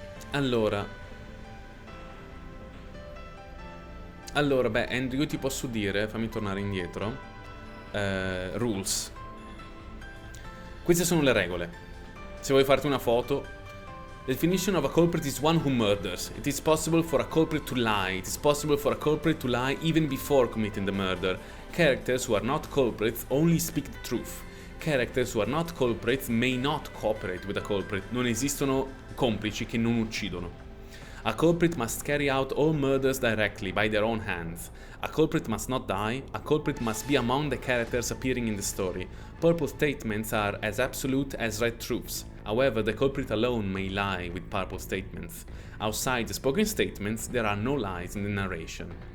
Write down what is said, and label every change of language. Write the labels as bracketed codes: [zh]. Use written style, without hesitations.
[it] Allora, beh, Andrew, io ti posso dire, fammi tornare indietro, rules. Queste sono le regole. Se vuoi farti una foto. [en] The definition of a culprit is one who murders. It is possible for a culprit to lie. It is possible for a culprit to lie even before committing the murder. Characters who are not culprits only speak the truth. Characters who are not culprits may not cooperate with a culprit. [it] Non esistono complici che non uccidono. [en] A culprit must carry out all murders directly by their own hands. A culprit must not die. A culprit must be among the characters appearing in the story. Purple statements are as absolute as red truths. However, the culprit alone may lie with purple statements. Outside the spoken statements, there are no lies in the narration.